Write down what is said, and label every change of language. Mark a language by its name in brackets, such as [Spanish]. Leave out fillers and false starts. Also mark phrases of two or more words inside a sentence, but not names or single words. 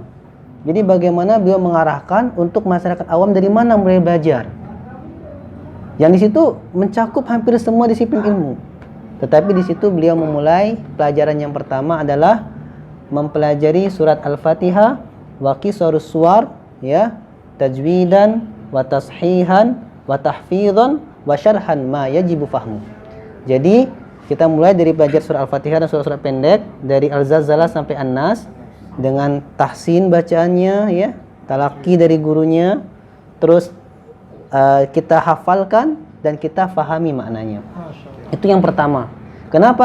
[Indonesian] Jadi bagaimana beliau mengarahkan untuk masyarakat awam dari mana mulai belajar. Yang di situ mencakup hampir semua disiplin ilmu. Tetapi di situ beliau memulai pelajaran yang pertama adalah mempelajari surat Al-Fatihah [Arabic] وقصار السور, [Indonesian] ya, [Arabic] تجويدا وتصحيحا وتحفيظا وشرحا ما يجب فهمه. [Indonesian] Jadi kita mulai dari belajar surah Al-Fatihah dan surat-surat pendek dari Al-Zalzalah sampai An-Nas dengan tahsin bacaannya, ya, talaqi dari gurunya, terus kita hafalkan dan kita fahami maknanya. Itu yang pertama. Kenapa?